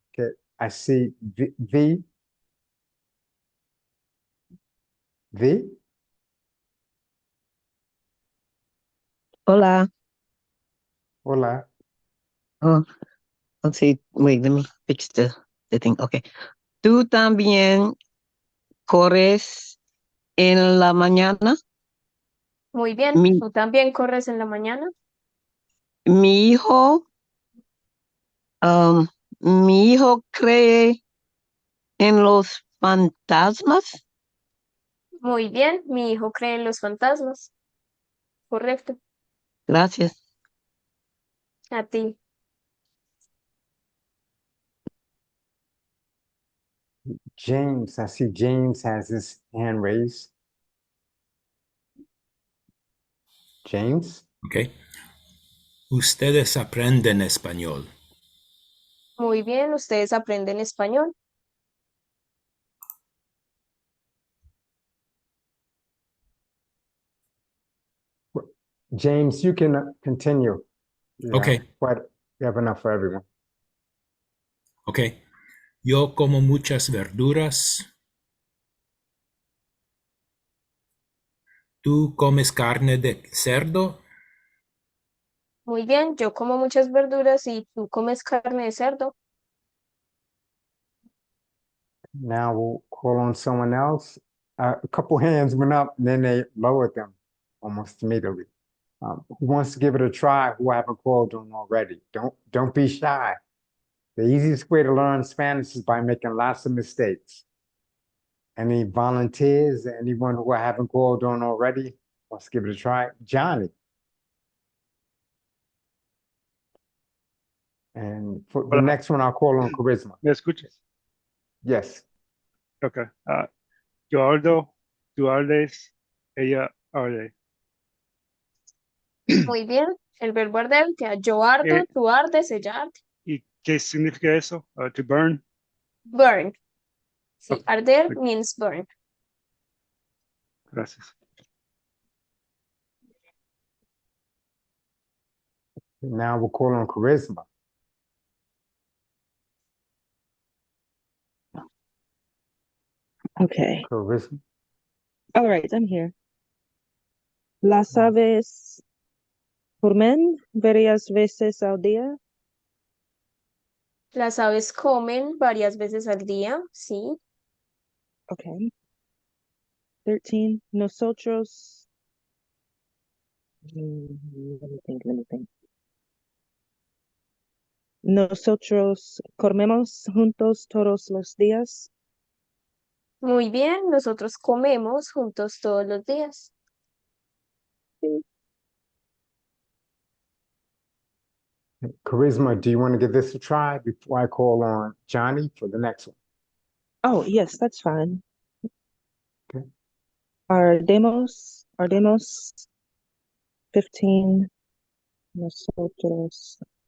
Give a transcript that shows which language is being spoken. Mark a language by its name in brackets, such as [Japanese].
[English] Okay. I see V. V. [Spanish] Hola. Hola. [English] Oh, let's see. Wait, let me fix the thing. Okay. [Spanish] ¿Tú también corres en la mañana? Muy bien. Mi, ¿Tú también corres en la mañana? mi hijo, um, mi hijo cree en los fantasmas. Muy bien. Mi hijo cree en los fantasmas. Correcto. Gracias. A ti. [English] James. I see James has his hand raised. James. Okay. [Spanish] Ustedes aprenden español. Muy bien. Ustedes aprenden español. [English] James, you can continue. Yeah, Okay. but we have enough for everyone. Okay. [Spanish] Yo como muchas verduras. ¿Tú comes carne de cerdo? Muy bien. Yo como muchas verduras y tú comes carne de cerdo. [English] Now we'll call on someone else. A couple hands went up, and then they lowered them almost immediately. Who wants to give it a try? Who haven't called on already? Don't be shy. The easiest way to learn Spanish is by making lots of mistakes. Any volunteers? Anyone who I haven't called on already wants to give it a try? Johnny. And for the [Spanish] Hola. [English] next one, I'll call on Charisma. [Spanish] ¿Me escuchas? [English] Yes. Ok. [Spanish] Yo hablo, tú hables, ella hable. Muy bien. El verbo arder, que yo ardo, Eh, tú ardes, ella arde. ¿Y qué significa eso? [English] To burn. Burn. [Spanish] Sí, [English] Ok, arder means burn. [Spanish] gracias. [English] Now we'll call on Charisma. Okay. Charisma. All right, I'm here. [Spanish] Las aves Comen varias veces al día. Las aves comen varias veces al día, sí. [English] Okay. 13. Nosotros. Let me think. [Spanish] Nosotros comemos juntos todos los días. Muy bien, nosotros comemos juntos todos los días. [English] Charisma, do you want to give this a try before I call on Johnny for the next one? Oh, yes, that's fine. Okay. [Spanish] Ardemos. 15. Nosotros.